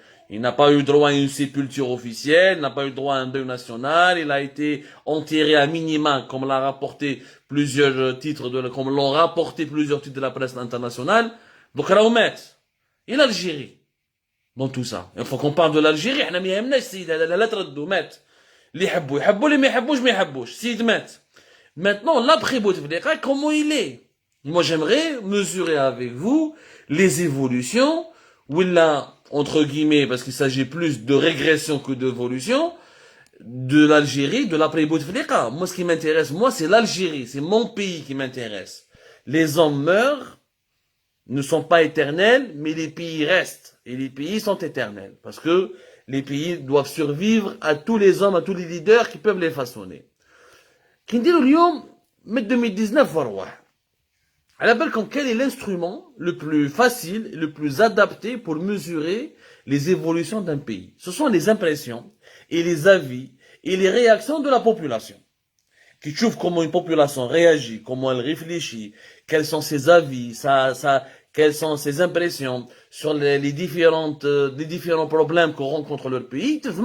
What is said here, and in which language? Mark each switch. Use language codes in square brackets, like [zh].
[fr] Il n'a pas eu droit à une sépulture officielle, il n'a pas eu droit à un deuil national, il a été enterré à minima, comme l'ont rapporté plusieurs titres de la presse internationale. Donc, Raoumet, et l'Algérie. dans tout ça. Il faut qu'on parle de l'Algérie, [ar] احنا ما يهمناش السيد هذا لا تردوا مات. اللي يحبوا اللي ما يحبوش ما يحبوش. السيد مات. [fr] Maintenant, l'après Bouteflika, comment il est? Moi, j'aimerais mesurer avec vous les évolutions, ou là, entre guillemets, parce qu'il s'agit plus de régression que d'évolution, de l'Algérie, de l'après Bouteflika. Moi, ce qui m'intéresse, moi, c'est l'Algérie, c'est mon pays qui m'intéresse. Les hommes meurent, ne sont pas éternels, mais les pays restent. Et les pays sont éternels. Parce que les pays doivent survivre à tous les hommes, à tous les leaders qui peuvent les façonner. Qui dit [ar] اليوم من 2019 وروح. على بالكم [fr] quel est l'instrument le plus facile, le plus adapté pour mesurer les évolutions d'un pays? Ce sont les impressions et les avis et les réactions de la population. Qui trouve comment une population réagit, comment elle réfléchit, quels sont ses avis, quelles sont ses impressions sur les différents problèmes qu'on rencontre leur pays.